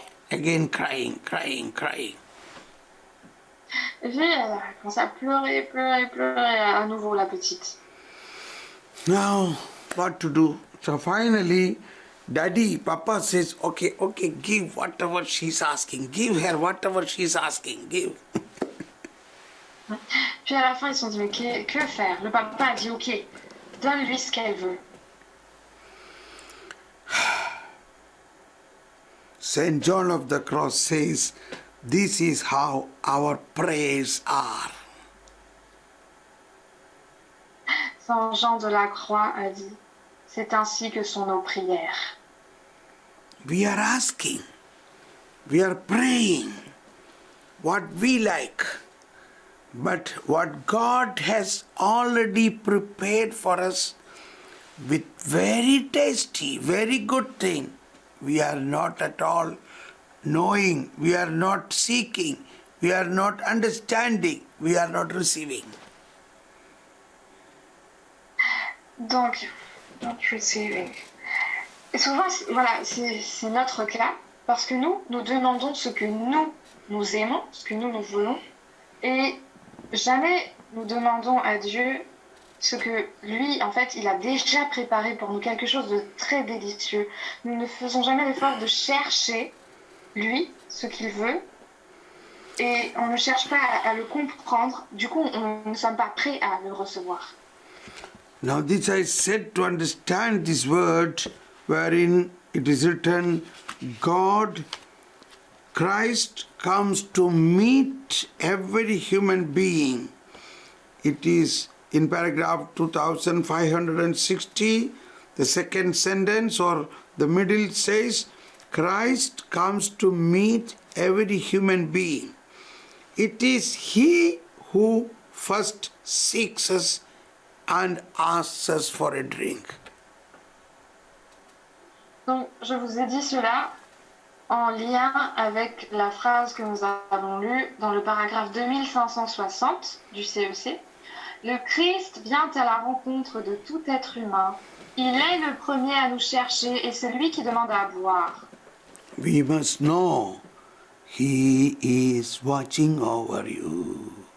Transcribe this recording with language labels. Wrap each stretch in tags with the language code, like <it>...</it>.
<en>Again crying, crying, crying.</en> <fr>Et puis, elle a commencé à pleurer, pleurer, pleurer à nouveau, la petite.</fr> <en>Now, what to do? So finally, Daddy, Papa says, okay, okay, give whatever she's asking. Give her whatever she's asking. Give.</en> <fr>Puis à la fin, ils se sont dit, mais que faire? Le papa a dit, ok, donne-lui ce qu'elle veut.</fr> <en>Saint John of the Cross says, this is how our prayers are.</en> <fr>Saint Jean de la Croix a dit, c'est ainsi que sont nos prières.</fr> <en>We are asking, we are praying what we like, but what God has already prepared for us with very tasty, very good thing, we are not at all knowing, we are not seeking, we are not understanding, we are not receiving. Donc, not receiving.</en> <fr>Et souvent, voilà, c'est notre cas, parce que nous demandons ce que nous aimons, ce que nous voulons, et jamais nous demandons à Dieu ce que lui, en fait, il a déjà préparé pour nous, quelque chose de très délicieux. Nous ne faisons jamais l'effort de chercher, lui, ce qu'il veut, et on ne cherche pas à le comprendre, du coup, on ne sommes pas prêts à le recevoir.</fr> <en>Now this I said to understand this word wherein it is written, God, Christ comes to meet every human being. It is in paragraph 2560, the second sentence or the middle says, Christ comes to meet every human being. It is He who first seeks us and asks us for a drink.</en> <fr>Donc, je vous ai dit cela en lien avec la phrase que nous avons lue dans le paragraphe 2560 du CEC. Le Christ vient à la rencontre de tout être humain. Il est le premier à nous chercher et c'est lui qui demande à boire.</fr> <en>We must know He is watching over you.</en>